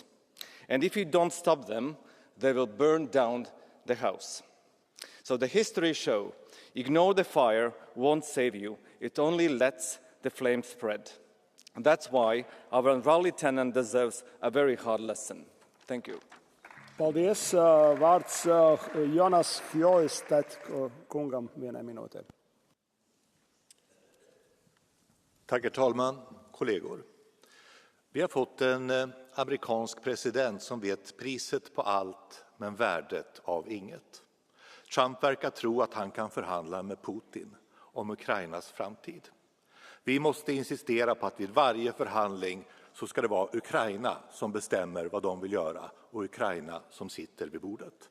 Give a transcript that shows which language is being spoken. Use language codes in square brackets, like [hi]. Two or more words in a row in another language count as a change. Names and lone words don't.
[en] And if you don't stop them, they will burn down the house. So the history shows, ignore the fire won't save you, it only lets the flame spread. And that's why our unruly tenant deserves a very hard lesson. Thank you. [lv] Paldies. Vārds Jonas Fjoistet kungam vienai minūtē. [sv] Tack, herr talman, kollegor. Vi har fått en amerikansk president som vet priset på allt men värdet av inget. Trump verkar tro att han kan förhandla med Putin om Ukrainas framtid. Vi måste insistera på att vid varje förhandling så ska det vara Ukraina som bestämmer vad de vill göra och Ukraina som sitter vid bordet.